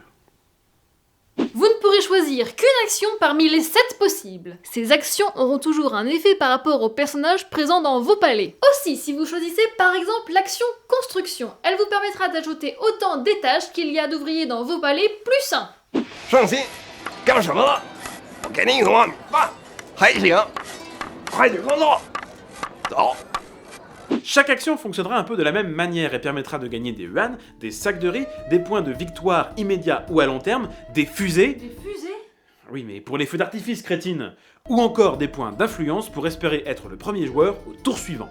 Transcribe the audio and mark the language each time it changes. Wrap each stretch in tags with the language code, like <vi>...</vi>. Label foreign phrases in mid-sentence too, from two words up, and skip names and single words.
<fr>Vous ne pourrez choisir qu'une action parmi les 7 possibles. Ces actions auront toujours un effet par rapport aux personnages présents dans vos palais. Aussi, si vous choisissez par exemple l'action construction, elle vous permettra d'ajouter autant d'étages qu'il y a d'ouvriers dans vos palais plus 1.</fr> <zh>上心，干什么了？我给你一个碗米饭，还行，快点工作，走。</zh> <fr>Chaque action fonctionnera un peu de la même manière et permettra de gagner des yuan, des sacs de riz, des points de victoire immédiats ou à long terme, des fusées... Des fusées? Oui mais pour les feux d'artifice crétine. Ou encore des points d'influence pour espérer être le premier joueur au tour suivant.</fr>